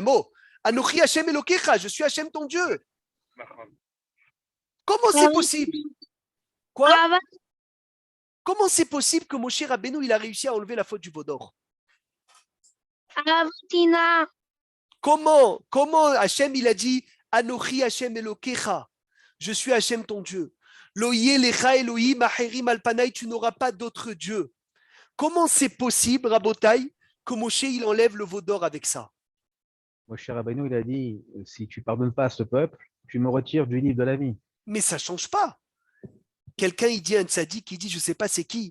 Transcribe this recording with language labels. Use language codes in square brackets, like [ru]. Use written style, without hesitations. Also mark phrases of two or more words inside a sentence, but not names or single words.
[he] Oh, אנכי השם אלקיך, [fr] je suis Hashem ton Dieu. Comment c'est possible? Quoi? Comment c'est possible que Moshe Rabbeinu, il a réussi à enlever la faute du veau d'or? Comment Hashem, il a dit [he] אנכי השם אלקיך, [fr] je suis Hashem ton Dieu. [he] לא יהיה לך אלהים אחרים על פני, [fr] tu n'auras pas d'autre Dieu. Comment c'est possible, Rabotai, que Moshe il enlève le veau d'or avec ça? Moshe Rabbeinu, il a dit, si tu pardonnes pas à ce peuple, tu me retires du livre de la vie. Mais ça ne change pas. Quelqu'un, il dit à un tzaddik, il dit, je ne sais pas c'est qui.